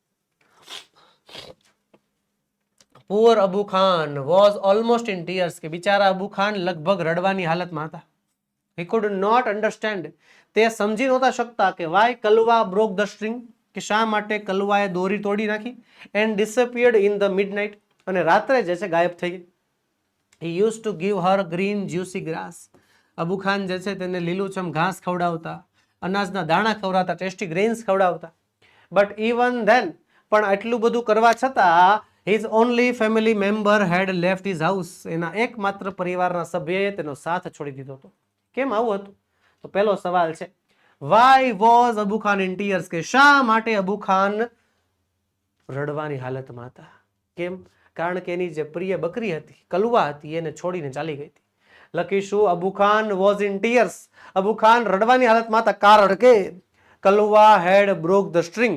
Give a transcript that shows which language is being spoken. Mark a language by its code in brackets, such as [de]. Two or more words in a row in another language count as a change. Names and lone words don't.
[en] Poor Abu Khan was almost in tears. [gu] કે બિચારા અબુ ખાન લગભગ રડવાની હાલતમાં હતા. [en] He could not understand. [gu] તે સમજી નહોતા શકતા કે [en] why Kalva broke the string. [gu] કે શા માટે કલવાએ દોરી તોડી નાખી. [en] and disappeared in the midnight. [gu] અને રાત્રે જે છે ગાયબ થઈ ગઈ. [en] He used to give her green juicy grass. [gu] અબુ ખાન જે છે તેને લીલુંછમ ઘાસ ખવડાવતા, અનાજના દાણા ખવડાવતા, [en] tasty grains [gu] ખવડાવતા. [en] But even then, [gu] પણ એટલું બધું કરવા છતાં [en] his only family member had left his house. [gu] એના એકમાત્ર પરિવારના સભ્યએ તેનો સાથ છોડી દીધો હતો. કેમ આવું હતું? તો પહેલો સવાલ છે [en] why was અબુ ખાન in tears? [gu] કે શા માટે અબુ ખાન રડવાની હાલતમાં હતા? કેમ? કારણ કે એની જે પ્રિય બકરી હતી, કલવા હતી, એને છોડીને ચાલી ગઈ હતી. [en] લખીશું Abu Khan was in tears. [gu] અબુ ખાન રડવાની હાલતમાં હતા કારણ કે કલવા [en] had broke the string.